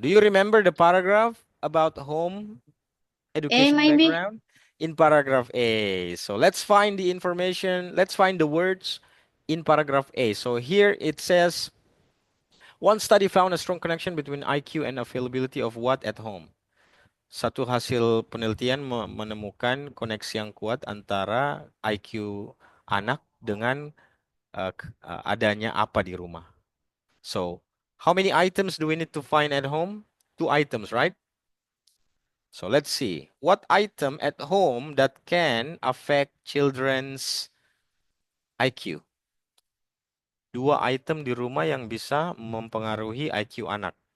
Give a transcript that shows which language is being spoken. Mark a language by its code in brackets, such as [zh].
[en] Do you remember the paragraph about home education maybe. background? In paragraph A. So let's find the information. Let's find the words in paragraph A. So here it says, one study found a strong connection between IQ and availability of what at home. [id] Satu hasil penelitian menemukan koneksi yang kuat antara IQ anak dengan adanya apa di rumah. [en] So, how many items do we need to find at home? 2 items, right? So let's see. What item at home that can affect children's IQ? [id] 2 item di rumah yang bisa mempengaruhi IQ anak.